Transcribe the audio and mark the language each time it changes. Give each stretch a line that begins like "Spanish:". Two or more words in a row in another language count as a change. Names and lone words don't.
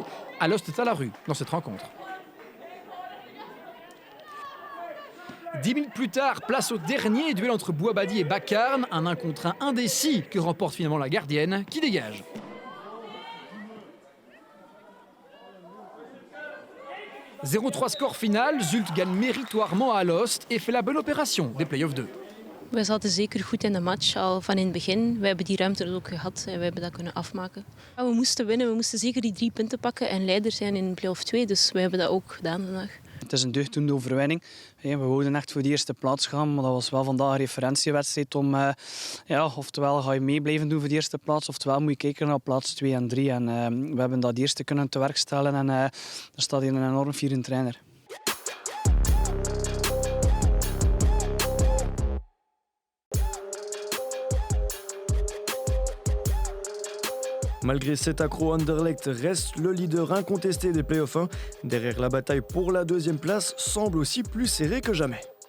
French: Alost est à la rue dans cette rencontre. 10 minutes plus tard, place au dernier duel entre Bouabadi et Bakarn, un 1 contre 1 indécis que remporte finalement la gardienne qui dégage. « 0-3 score final, Zulte gagne méritoirement à Alost et fait la bonne opération des play-offs 2.
Dutch: We zaten zeker goed in de match, al van in het begin. We hebben die ruimte er ook gehad en we hebben dat kunnen afmaken. We moesten winnen, we moesten zeker die 3 punten pakken en leider zijn in play-off 2, dus we hebben dat ook gedaan vandaag. Het is een deugddoende overwinning. We wouden echt voor de eerste plaats gaan, maar dat was wel vandaag een referentiewedstrijd om... oftewel ga je mee blijven doen voor de eerste plaats, oftewel moet je kijken naar plaats 2 en 3. En we hebben dat eerste kunnen te werk stellen en er staat hier een enorm vierende trainer.
French: Malgré cet accro, Anderlecht reste le leader incontesté des playoffs 1. Derrière, la bataille pour la 2e place semble aussi plus serrée que jamais.